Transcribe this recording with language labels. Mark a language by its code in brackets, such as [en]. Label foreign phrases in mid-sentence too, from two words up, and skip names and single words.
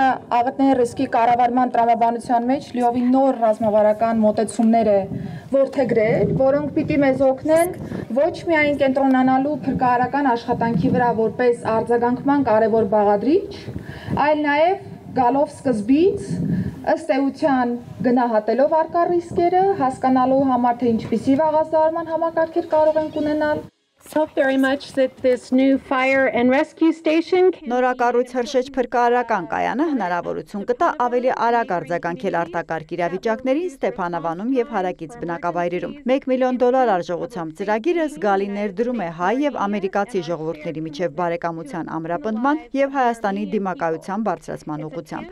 [hy] աղետների ռիսկի կառավարման տրամաբանության մեջ լիովին նոր ռազմավարական մոտեցումներ է որդեգրել, որոնք պիտի մեզ օգնեն ոչ միայն կենտրոնանալու փրկարարական աշխատանքի վրա որպես արձագանքման կարևոր բաղադրիչ, այլ նաև գալով սկզբից ըստ էության գնահատելով առկա ռիսկերը, հասկանալու համար թե ինչպիսի վաղազդարման համակարգեր կարող ենք ունենալ։ [en] Very much that this new fire and rescue station [hy] Նորակառույց Հրշեջ փրկարարական կայանը հնարավորություն կտա ավելի արագ արձագանքել արտակարգ իրավիճակներին Ստեփանավանում եւ հարակից բնակավայրերում։ $1 միլիոն արժողությամբ ծրագիրը զգալի ներդրում է հայ եւ ամերիկացի ժողովուրդների միջև բարեկամության ամրապնդման եւ Հայաստանի դիմակայության բարձրացման ուղղությամբ։